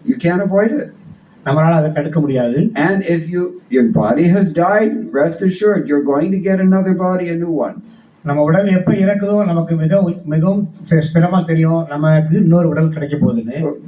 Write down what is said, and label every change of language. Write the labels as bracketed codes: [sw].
[en] You can't avoid it. [ta] நம்மளால அதை தடுக்க முடியாது. [en] And if your body has died, rest assured you're going to get another body, a new one. [ta] நம்ம உடல் எப்ப இறக்குதோ நமக்கு மிகவும் ஸ்திரமா தெரியும் நமக்கு இன்னொரு உடல் கிடைக்க போகுதுன்னு.